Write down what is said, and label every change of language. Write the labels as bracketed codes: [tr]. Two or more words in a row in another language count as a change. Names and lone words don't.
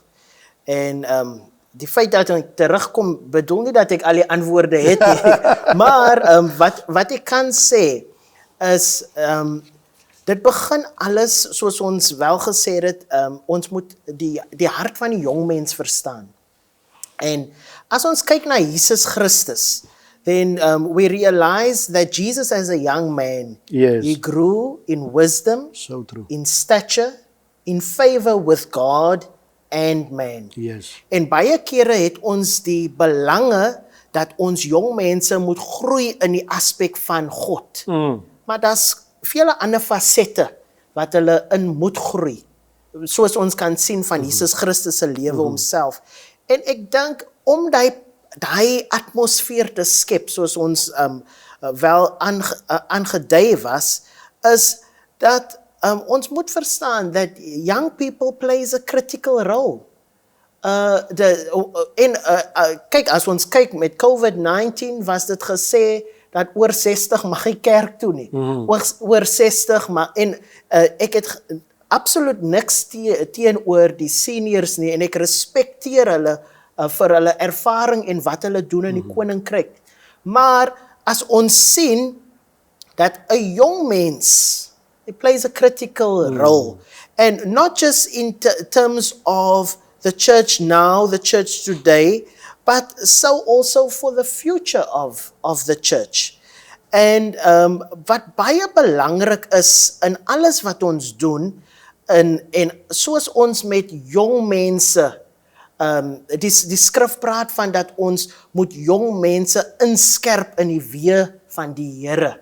[af] En die feit dat ek terugkom, bedoel nie dat ek al die antwoorde het nie. Maar wat ek kan sê is dit begin alles soos ons wel gesê het, ons moet die hart van die jong mens verstaan. En as ons kyk na Jesus Christus, [en] then we realize that Jesus as a young man, he grew in wisdom, So true. in stature, in favor with God and man. Yes. [af] En baie kere het ons die belange dat ons jong mense moet groei in die aspek van God. Maar daar's vele ander fasette wat hulle in moet groei. Soos ons kan sien van Jesus Christus se lewe homself. En ek dink om daai atmosfeer te skep, soos ons wel aangedui was, is dat ons moet verstaan [en] that young people plays a critical role. [af] Kyk, as ons kyk met COVID-19 was dit gesê dat oor 60 mag nie kerk toe nie. Oor 60 maar ek het absoluut niks teenoor die seniors nie, en ek respekteer hulle vir hulle ervaring en wat hulle doen in die koninkryk. Maar as ons sien dat 'n jong mens, [en] it plays a critical role, and not just in terms of the church now, the church today, but so also for the future of the church. [af] En wat baie belangrik is in alles wat ons doen, en soos ons met jong mense, die skrif praat van dat ons moet jong mense inskerp in die weë van die Here.